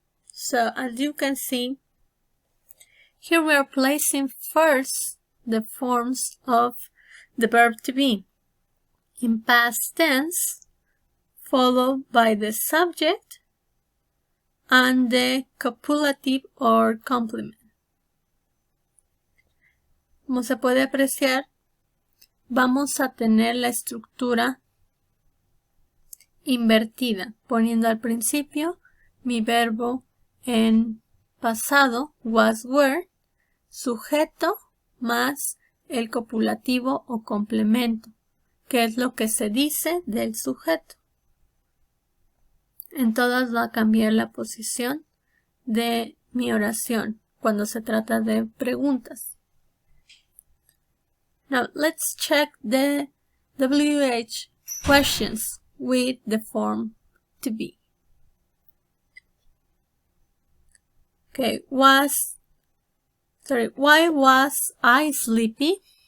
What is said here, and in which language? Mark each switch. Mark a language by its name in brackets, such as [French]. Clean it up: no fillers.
[English] So as you can see, here we are placing first the forms of the verb to be in past tense, followed by the subject and the copulative or complement. [Spanish] Como se puede apreciar, vamos a tener la estructura invertida, poniendo al principio mi verbo en pasado, was, were, sujeto más el copulativo o complemento, que es lo que se dice del sujeto. En todas va a cambiar la posición de mi oración cuando se trata de preguntas. [English] Now let's check the WH questions with the form to be. Okay, why was I sleepy?